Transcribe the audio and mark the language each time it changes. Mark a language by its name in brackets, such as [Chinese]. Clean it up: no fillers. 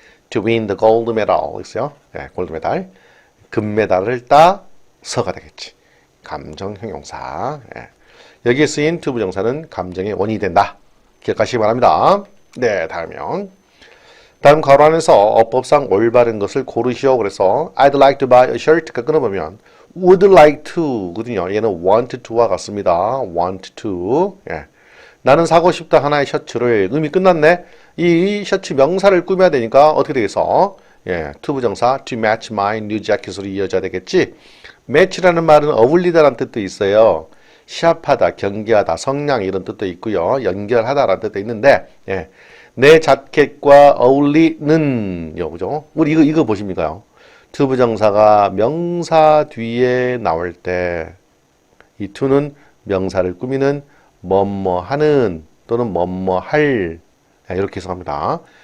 [English] To win the gold medal. [Korean] 있어요? 골드 메달. 금메달을 따서가 되겠지. 감정형용사. 여기에 쓰인 to 부정사는 감정의 원인이 된다. 기억하시기 바랍니다. 네, 다음이요. 다음 괄호 안에서 어법상 올바른 것을 고르시오. 그래서 [English] I'd like to buy a shirt가 [Korean] 끊어보면 [English] would like to 거든요. [Korean] 얘는 want to와 같습니다. want to. 나는 사고 싶다 하나의 셔츠를. 의미 끝났네. 이 셔츠 명사를 꾸며야 되니까 어떻게 되겠어? to 부정사 to match my new jacket으로 이어져야 되겠지. match라는 말은 어울리다라는 뜻도 있어요. 시합하다, 경기하다, 성량 이런 뜻도 있고요. 연결하다라는 뜻도 있는데 내 자켓과 어울리는 여보죠. 우리 이거 보십니까요? to 부정사가 명사 뒤에 나올 때 이 to는 명사를 꾸미는 뭐뭐 하는 또는 뭐뭐 할 이렇게 해석합니다.